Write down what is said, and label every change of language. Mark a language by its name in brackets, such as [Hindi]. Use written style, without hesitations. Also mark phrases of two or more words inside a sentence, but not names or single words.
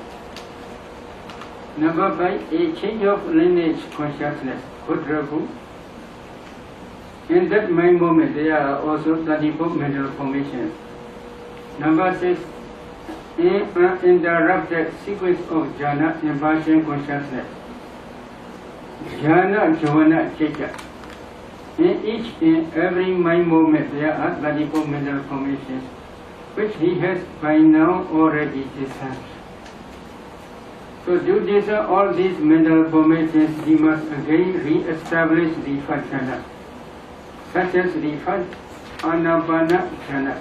[English] Number 5, a change of lineage consciousness, kudraku. In that mind moment, there are also 34 mental formations. Number 6, an uninterrupted sequence of jhana impulsion consciousness. [Pali] Jhana, jhana, chitta. [English] In each and every mind moment, there are 34 mental formations, which he has by now already discerned. So to discern all these mental formations, he must again re-establish the first jhana, such as the first anapana jhana.